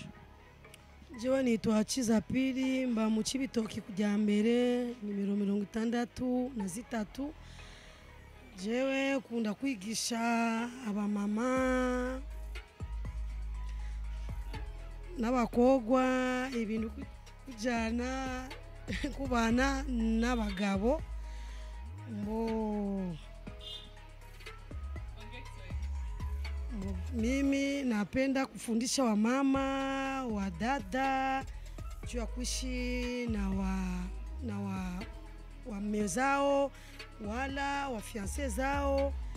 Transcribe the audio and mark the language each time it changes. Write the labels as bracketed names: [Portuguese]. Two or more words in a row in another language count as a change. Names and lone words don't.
[Rundi] Jewe nitwa Chiza Pili, mba mu Cibitoki kujya mbere nimero 63. Jewe kunda kwigisha abamama n'abakogwa ibintu kujana kubana n'abagabo. [Swahili] Mimi napenda kufundisha wamama, wadada, juu ya kuishi na wame zao wala wafianse zao.